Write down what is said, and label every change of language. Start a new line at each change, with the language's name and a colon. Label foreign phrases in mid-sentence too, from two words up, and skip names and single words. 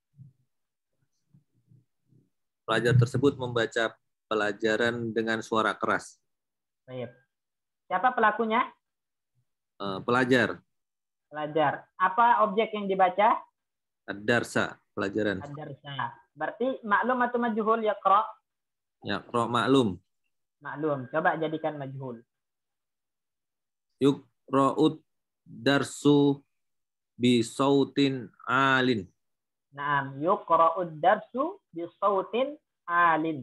Indonesian: Pelajar tersebut membaca pelajaran dengan suara keras. Baik. Siapa pelakunya? Pelajar. Apa objek yang dibaca? Ad-darsa, pelajaran. Ad-darsa. Berarti maklum atau majhul yaqra? Yaqra maklum. Maklum. Coba jadikan majhul.
Arabic: يقرأ الدرس بصوت عال. نعم يقرأ الدرس بصوت عال.